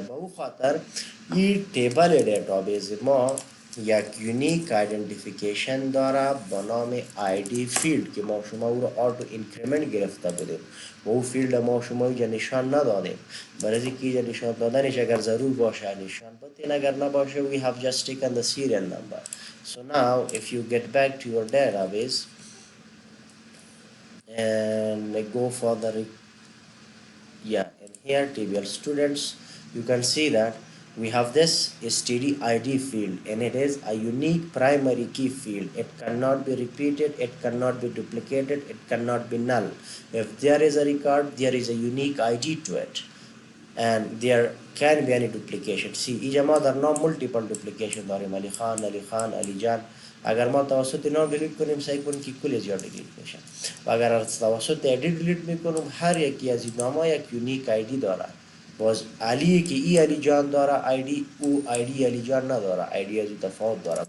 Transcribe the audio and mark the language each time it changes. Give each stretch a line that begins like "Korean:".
Persian: با اون خاطر این تیبل دیتابیس ما یک یونیک آیدنتیفیکیشن داره با نام آیدی فیلد که ما شما او رو آتو اینکریمنت گرفته بودیم و او فیلد ما شما اینجا نشان ندادیم، برای اینکه اینجا نشان دادنش اگر ضرور باشه نشان بدین، اگر نباشه
English: we have just taken the serial number. So now if you get back to your database and go for the in here tbl students, you can see that we have this std id field and it is a unique primary key field. It cannot be repeated, it cannot be duplicated, it cannot be null. If there is a record there is a unique id to it and there can be any duplication.
Persian: See اینجا ما در نام multiple duplication داریم، علی خان علی جان. اگر ما توسط نام دیلیت کنیم سعی کنیم که کل زیاد دیلیت بشه و اگر از توسط ادیت دیلیت میکنیم هر یکی از این نام یک یونیک آیدی داره. باز علی که ای علی جان داره آیدی، او آیدی علی جان نداره، آیدی از تفاوت داره.